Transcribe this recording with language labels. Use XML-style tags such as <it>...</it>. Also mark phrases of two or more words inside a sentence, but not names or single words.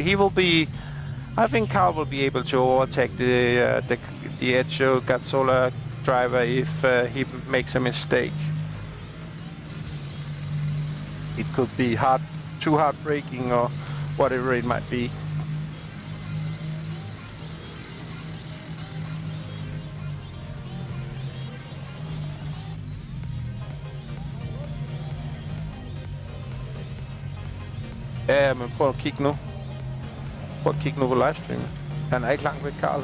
<en>He will be, I think Carl will be able to overtake the Caracciola driver if he makes a mistake. It could be too hard braking or whatever it might be.</en> <da>Ja, men prøv at kigge nu. Prøv at kigge nu på livestreamen. Han er ikke langt væk, Carl.</da>